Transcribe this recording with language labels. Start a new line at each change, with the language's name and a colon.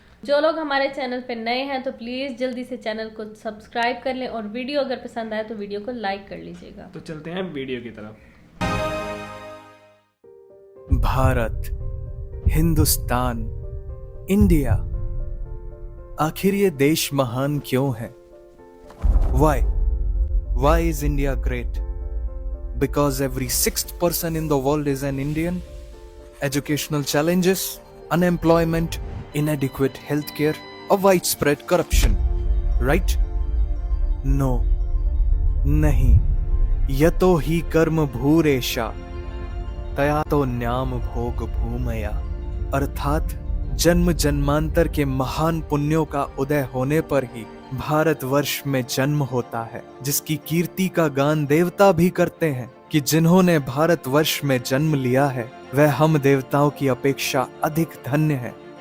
Hindi: जो लोग हमारे चैनल पे नए हैं तो प्लीज़ जल्दी से चैनल को सब्सक्राइब कर लें और वीडियो अगर पसंद आए तो वीडियो को लाइक कर लीजिएगा। तो चलते हैं वीडियो की तरफ। भारत, हिंदुस्तान, इंडिया, आखिर ये देश महान क्यों है?
English: Why is India great? Because every sixth person in the world is an Indian? Educational challenges, unemployment, inadequate healthcare, or widespread corruption, right? No, नहीं।
Sanskrit: यतो ही कर्म भूरेशा तया तो न्याम भोग भूमया,
Hindi: अर्थात जन्म जन्मांतर के महान पुण्यों का उदय होने पर ही भारतवर्ष में जन्म होता है, जिसकी कीर्ति का गान देवता भी करते हैं कि जिन्होंने भारतवर्ष में जन्म लिया है वह हम देवताओं की अपेक्षा अधिक धन्य है।